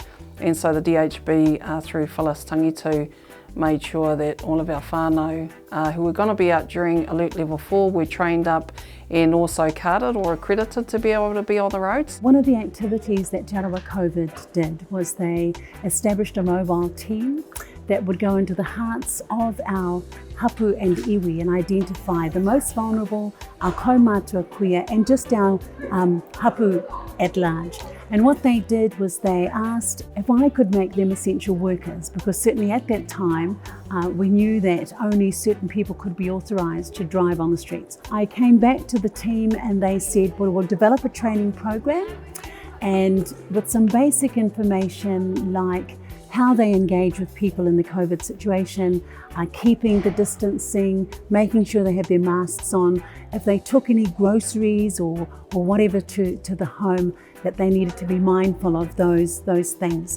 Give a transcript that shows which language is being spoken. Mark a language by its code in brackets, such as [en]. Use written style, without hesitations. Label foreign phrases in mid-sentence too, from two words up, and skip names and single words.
[en] And so the DHB, through Phyllis Tangitu, made sure that all of our whānau who were going to be out during Alert Level 4 were trained up and also carded or accredited to be able to be on the roads. One of the activities that Te Arawa COVID did was they established a mobile team that would go into the hearts of our hapu and iwi and identify the most vulnerable, our [mi] kaumātua kuia, [en] and just our hapu at large. And what they did was they asked if I could make them essential workers, because certainly at that time we knew that only certain people could be authorised to drive on the streets. I came back to the team and they said, well, we'll develop a training program, and with some basic information like how they engage with people in the COVID situation, keeping the distancing, making sure they have their masks on, if they took any groceries or whatever to the home, that they needed to be mindful of those things.